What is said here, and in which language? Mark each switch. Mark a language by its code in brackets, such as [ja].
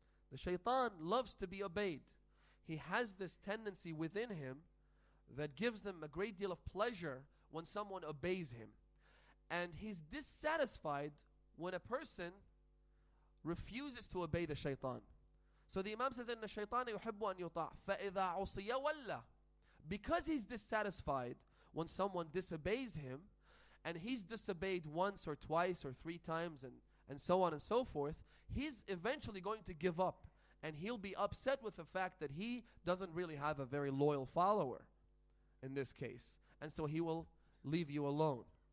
[en] The shaitan loves to be obeyed. He has this tendency within him that gives them a great deal of pleasure when someone obeys him. And he's dissatisfied when a person refuses to obey the shaitan. So the Imam says, [ar] إِنَّ الشَّيْطَانَ يُحِبُّ أَن يُطَاعَ فَإِذَا عُصِيَ وَلَّى. [en] Because he's dissatisfied when someone disobeys him, and he's disobeyed once or twice or 3 times and so on and so forth, he's eventually going to give up, and he'll be upset with the fact that he doesn't really have a very loyal follower in this case, and so he will leave you alone.